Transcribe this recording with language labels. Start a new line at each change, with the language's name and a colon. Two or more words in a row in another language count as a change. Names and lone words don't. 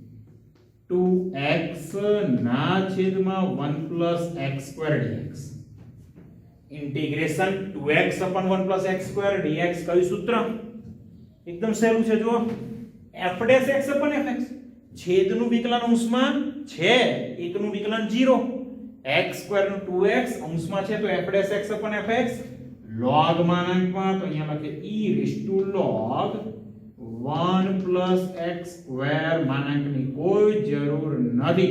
English: 2x
Gujarati: ના છેદમાં
English: 1 plus x square dx integration 2x upon 1 plus x square dx
Gujarati: કયું સૂત્ર એકદમ સહેલું છે જુઓ
English: f dash x upon fx
Gujarati: છેદનું વિકલન અંશમાં છે, એકનું વિકલન 0, x² નું 2x અંશમાં છે તો f'(x) / fx, log માનાંકમાં તો અહીંયા લખે e⁻log 1 + x² માનાંકની કોઈ જરૂર નથી.